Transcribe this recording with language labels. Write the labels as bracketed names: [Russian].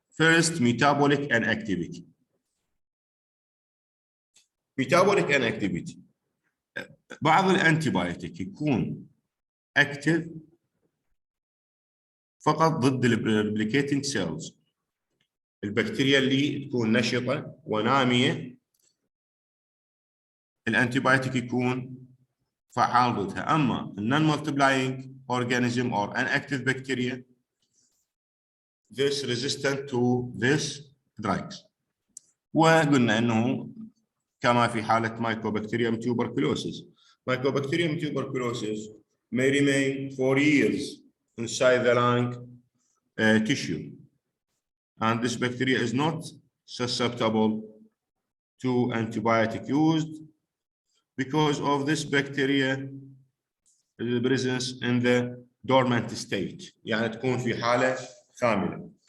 [English] First, metabolic inactivity. Metabolic inactivity. [Arabic] بعض الانتيبايوتيك يكون active فقط ضد [English] الريبليكيتنج سيلز، [Arabic] البكتيريا اللي تكون نشطه وناميه الانتيبايوتيك يكون فعال ضدها. اما [English] النون multiplying organism or an active bacteria this resistant to this drugs. [Arabic] وقلنا انه كما في حاله Mycobacterium tuberculosis. [English] Mycobacterium tuberculosis may remain for years inside the lung tissue, and this bacteria is not susceptible to antibiotic used because of this bacteria presence in the dormant state، [Arabic] يعني تكون في حالة خاملة.